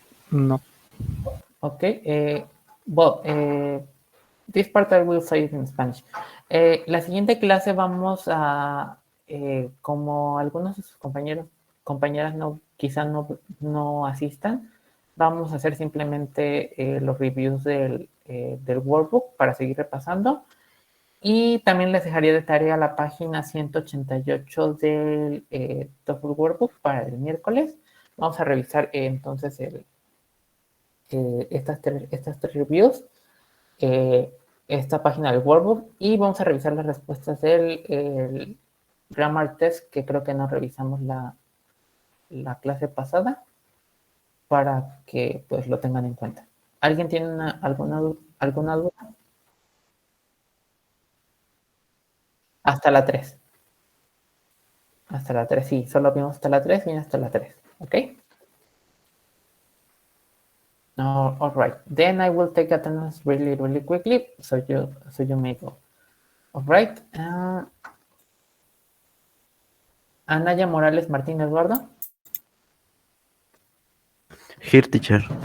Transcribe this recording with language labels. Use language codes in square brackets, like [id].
[en] No. Okay. Well, this part I will say it in Spanish. [es] La siguiente clase vamos a, como algunos de sus compañeras no, quizás no asistan, vamos a hacer simplemente los reviews del workbook para seguir repasando. Y también les dejaría de tarea la página 188 del TOEFL Workbook para el miércoles. Vamos a revisar entonces estas tres reviews, esta página del Workbook, y vamos a revisar las respuestas del Grammar Test, que creo que no revisamos la clase pasada, para que pues lo tengan en cuenta. ¿Alguien tiene alguna duda? Hasta la 3. Hasta la 3, sí, solo vimos hasta la 3, viene hasta la 3, ¿ok? [en] No, all right. Then I will take attendance really, really quickly, so you may go. All right. Anaya Morales Martín Eduardo. Here, teacher.